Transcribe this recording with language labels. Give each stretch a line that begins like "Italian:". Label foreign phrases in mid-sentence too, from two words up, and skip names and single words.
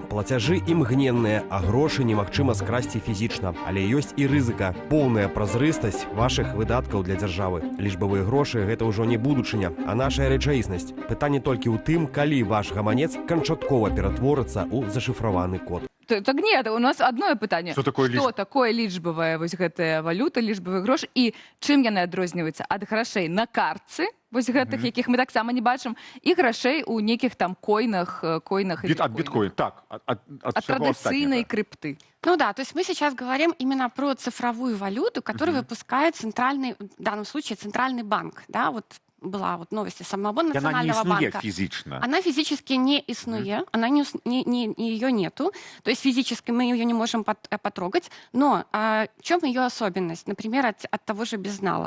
Belarusian: Плацяжы імгненныя, а грошы немагчыма скрасці фізічна. Але ёсць і рызыка. Поўная празрыстасць вашых выдаткаў для дзяржавы. Лічбавыя грошы – гэта ўжо не будучыня, а нашая рэчаіснасць. Пытанне толькі ў тым, калі ваш гаманец канчаткова ператворыцца ў зашыфраваны код.
Russian: Так нет, у нас одно пытанне. Что такое
Belarusian: лічбавая вось гэтая валюта, лічбавы грош, і чым яны адрозніваюцца ад грашэй на картцы, вось гэтых, якіх мы таксама не бачым, і грашэй у нейкіх там койнах.
Russian: От биткоина, так. От традиционной крипты. Ну да, то есть мы сейчас говорим именно про цифровую валюту, которую выпускает центральный, в данном случае центральный банк, да, вот. Была вот новость самого национального банка. Она физически не иснуе, она ее нету, то есть физически мы ее не можем потрогать, но в чем ее особенность, например, от того же безнала?